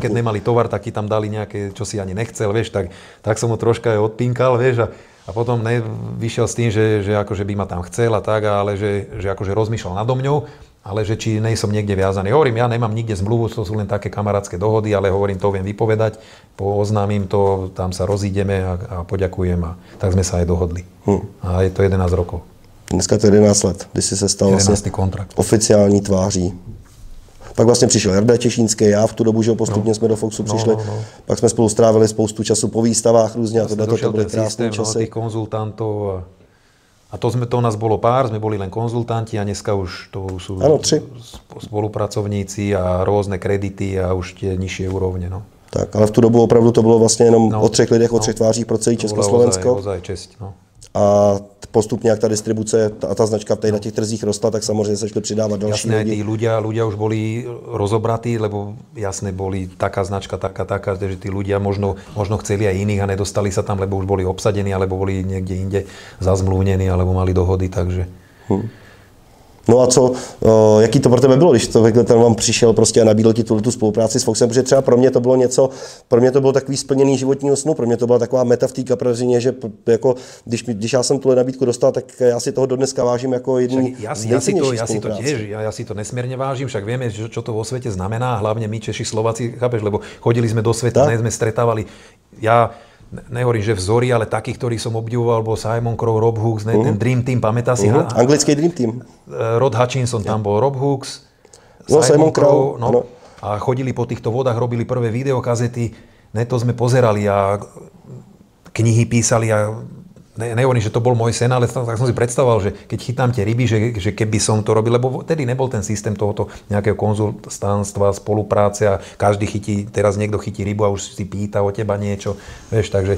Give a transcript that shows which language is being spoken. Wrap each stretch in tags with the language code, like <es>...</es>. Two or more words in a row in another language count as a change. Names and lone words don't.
<sk>A keď nemali tovar, tak ti tam dali nejaké, čo si ani nechcel, vieš, tak som ho troška aj odpínkal, vieš, a potom vyšiel s tým, že akože by ma tam chcel a tak, ale že akože rozmýšľal nado mňou, ale že či nejsom niekde viazaný. Hovorím, ja nemám nikde zmluvu, to sú len také kamarátske dohody, ale hovorím, to viem vypovedať, oznámim to, tam sa rozídeme a poďakujem a tak sme sa aj dohodli. A je to 11 rokov.</sk> <cs>Dneska to je 11 let, kdy si se stal vlastně kontrakt. Oficiální tváří. Pak vlastně přišel Jarda Těšínský, já v tu dobu, že postupně jsme do Foxu přišli. Pak jsme spolu strávili spoustu času po výstavách různě a to byly krásné časy.</cs> <sk>Tých konzultantov a to u nás bolo pár, sme boli len konzultanti a dneska už to sú spolupracovníci a rôzne kredity a už tie nižšie úrovne. No.</sk> <cs>Tak, ale v tu dobu opravdu to bylo vlastně jenom o 3 lidech, o 3 tvářích pro celý Československo.</cs> <sk>Ozaj česť, no.</sk> <cs>A postupně, jak ta distribuce a ta značka na těch trzích rostla, tak samozřejmě se šli přidávat další</cs> <sk>jasné,</sk> <cs>lidi.</cs> <sk>Tí ľudia už boli rozobratí, lebo jasne boli taká značka, taká, že tí ľudia možno chceli aj iných a nedostali sa tam, lebo už boli obsadení, alebo boli niekde inde zazmluvnení, alebo mali dohody, takže...</sk> <cs>No a jaký to pro tebe bylo, když to ten vám přišel prostě a nabídl ti tu spolupráci s Foxem, protože třeba pro mě to bylo takový splněný životního snu, pro mě to byla taková meta v té kaprařině, že jako, když já jsem tuhle nabídku dostal, tak já si toho dodneska vážím jako jedný z nejcennějších spolupráci.</cs> <sk>Ja si to nesmierne vážim, však vieme, čo to vo svete znamená, hlavne my Češi, Slováci, chápeš, lebo chodili sme do sveta, sme stretávali. Ja nehovorím, že vzory, ale takých, ktorých som obdivoval, bol Simon Crowe, Rob Hooks, ten Dream Team, pamätá si? Anglický Dream Team. Rod Hutchinson tam bol, Rob Hooks, Simon Crowe, a chodili po týchto vodách, robili prvé videokazety, to sme pozerali a knihy písali a nehovorím, že to bol môj sen, ale tak som si predstavoval, že keď chytám tie ryby, že keby som to robil, lebo tedy nebol ten systém tohoto nejakého konzultantstva, spolupráce a každý teraz niekto chytí rybu a už si pýta o teba niečo, vieš, takže...</sk>